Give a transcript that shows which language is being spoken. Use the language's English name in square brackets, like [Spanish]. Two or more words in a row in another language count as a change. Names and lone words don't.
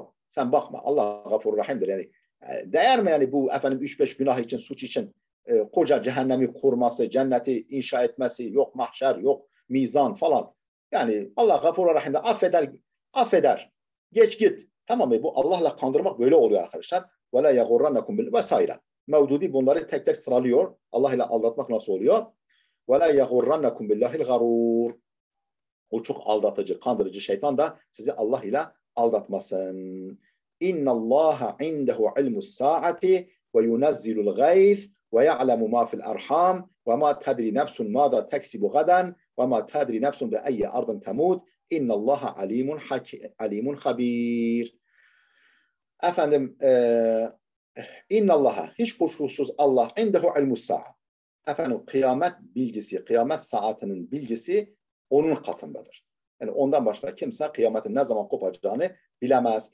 [Turkish] Sen bakma Allah gafurur rahimdir yani. Değer mi yani bu efendim 3-5 günah için, suç için koca cehennemi kurması, cenneti inşa etmesi, yok mahşer, yok mizan falan. Yani Allah gafurur rahimdir. Affeder. Geç git. Tamam mı? Bu Allah'la kandırmak böyle oluyor arkadaşlar. [Arabic] وَلَا يَغُرَّنَّكُمْ [Turkish] vesaire. Mevdudi bunları tek tek sıralıyor. Allah ile aldatmak nasıl oluyor? [Arabic] وَلَا يَغُرَّنَّكُمْ بِاللّٰهِ الْغَرُورِ. [Turkish] O çok aldatıcı, kandırıcı şeytan da sizi Allah ile aldatmasın. [Arabic] اِنَّ اللّٰهَ عِنْدَهُ عِلْمُ السَّاعَةِ وَيُنَزِّلُ الْغَيْثِ وَيَعْلَمُ مَا فِي الْأَرْحَامِ وَمَا تَدْرِ نَفْسٌ مَاذَا تَكْسِبُ غَدًا وَمَا تَدْرِ نَفْسٌ بِأَيِّ أَرْضٍ تَمُوتُ اِنَّ اللّٰهَ عليم خبير. [Turkish] Efendim innallaha hiç kuşkusuz [Arabic] الله عنده علم الساعة. [Turkish] Efendim kıyamet bilgisi, kıyamet saatinin bilgisi onun katındadır. Yani ondan başka kimse kıyametin ne zaman kopacağını bilemez.